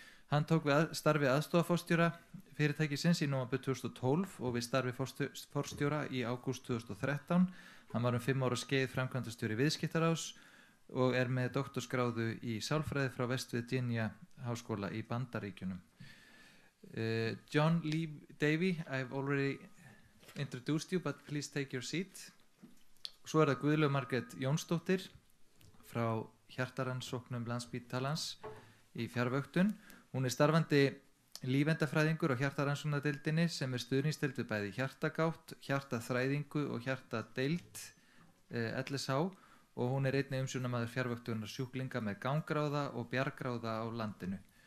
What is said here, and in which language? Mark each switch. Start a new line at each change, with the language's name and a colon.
Icelandic: Hann tók við starfi aðstoðarforstjóra fyrirtækisins í nóvember 2012 og við starfi forstjóra í ágúst 2013. Hann var 5 ára skeið framkvæmdastjóri Viðskiptaráðs og er með doktorsgráðu í sálfræði frá West Virginia háskóla í Bandaríkjunum.
English: John Lee Davey, I've already introduced you, but please take your seat.
Icelandic: Svo er það Guðlaug Margrét Jónsdóttir frá Hjartarannsóknum Landspítalans í fjarvöktun. Hún er starfandi lífendafræðingur á hjartarannsóknadeildinni sem er stuðningsdeild við bæði hjartagátt, hjartaþræðingu og hjartadeild LSH, og hún er einnig umsjónarmaður fjarvöktunar sjúklinga með gangráða og bjargráða á landinu.